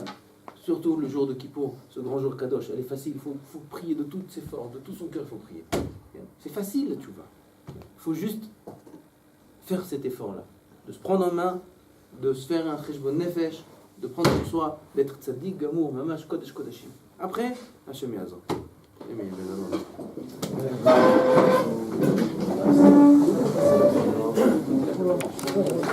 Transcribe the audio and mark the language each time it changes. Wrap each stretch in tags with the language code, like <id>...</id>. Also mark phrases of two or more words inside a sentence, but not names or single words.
<fr>Surtout le jour de Kippour, ce grand jour Kadosh, elle est facile. Il faut prier de toutes ses forces, de tout son cœur, il faut prier. C'est facile, la tchouva. Il faut juste faire cet effort-là. De se prendre en main, de se faire un</fr> <he>חשבון נפש,</he> <fr>de prendre sur soi, d'être</fr> <he>צדיק גמור ממש קדש קדשים. Après, השם יעזור. אמן.</he>